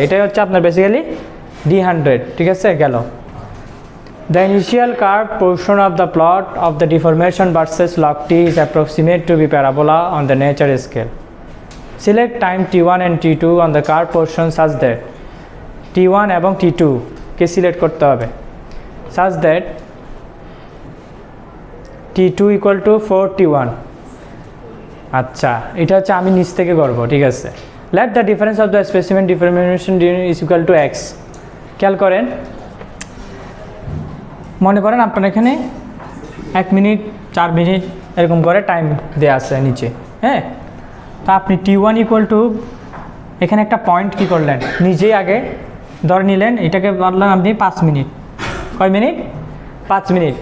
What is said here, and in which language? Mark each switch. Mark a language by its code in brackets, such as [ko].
[bn] এটাই হচ্ছে আপনার বেসিক্যালি D100, ঠিক আছে। [en] গেল, the initial curved portion of the plot of the deformation versus log t is approximate to be parabola on the nature scale. Select time t1 and t2 on the curved portion such that [bn] t1 এবং t2 কে select করতে হবে, [en] such that t2 equal to 4t1। [bn] আচ্ছা, এটা হচ্ছে আমি নিচ থেকে করব, ঠিক আছে। [en] let the difference of the specimen deformation is equal to x। [bn] খেয়াল করেন, মনে করেন আপনার এখানে 1 মিনিট 4 মিনিট এরকম করে টাইম দেওয়া আছে নিচে, হ্যাঁ। তো আপনি t1 ইকুয়াল টু এখানে একটা পয়েন্ট কি করলেন, নিজেই আগে ধরে নিলেন, এটাকে বললাম আপনি 5 মিনিট, কয় মিনিট, 5 মিনিট।